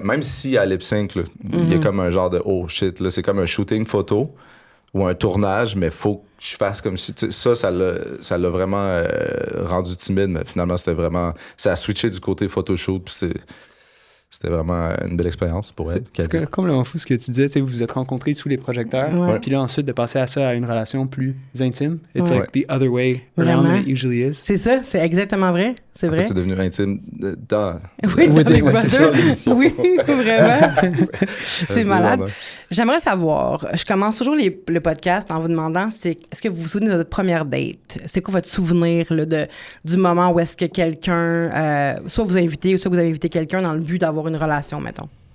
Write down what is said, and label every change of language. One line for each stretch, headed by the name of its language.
French: Même si à lip sync, il y a comme un genre de « oh shit », là, c'est comme un shooting photo ou un tournage, mais faut que je fasse comme si... Ça l'a vraiment rendu timide, mais finalement, c'était vraiment... Ça a switché du côté photoshoot, puis c'était vraiment une belle expérience pour elle. C'est complètement fou ce que tu disais. Vous vous êtes rencontrés sous les projecteurs. Puis là, ensuite, de passer à ça, à une relation plus intime.
English: It's like the other way around than it usually is.
French: C'est ça, c'est exactement vrai. C'est vrai. C'est devenu intime dans... Oui, dans Big Brother. C'est ça, oui, vraiment. C'est malade. J'aimerais savoir, je commence toujours le podcast en vous demandant, est-ce que vous vous souvenez de votre première date? C'est quoi votre souvenir là, du moment où est-ce que quelqu'un, soit vous invitez, ou soit vous avez invité quelqu'un dans le but d'avoir une relation, mettons?